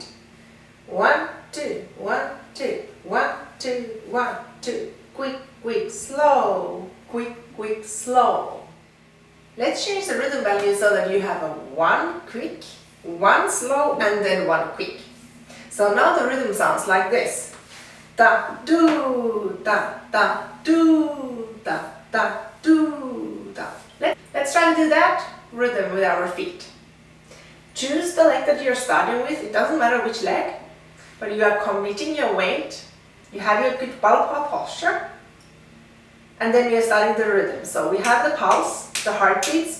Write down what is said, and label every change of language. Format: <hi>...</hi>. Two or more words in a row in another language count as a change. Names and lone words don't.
<en>1, 2, 1, 2, 1, 2, 1, 2. Quick, quick, slow. Quick, quick, slow. Let's change the rhythm value so that you have a 1 quick, 1 slow, and then 1 quick. So now the rhythm sounds like this. Da, do, da, da, do, da, da, do, da. Let's try to do that rhythm with our feet. Choose the leg that you're starting with. It doesn't matter which leg, but you are committing your weight. You have your good Balboa posture, and then you're starting the rhythm. So we have the pulse, the heartbeats.</en>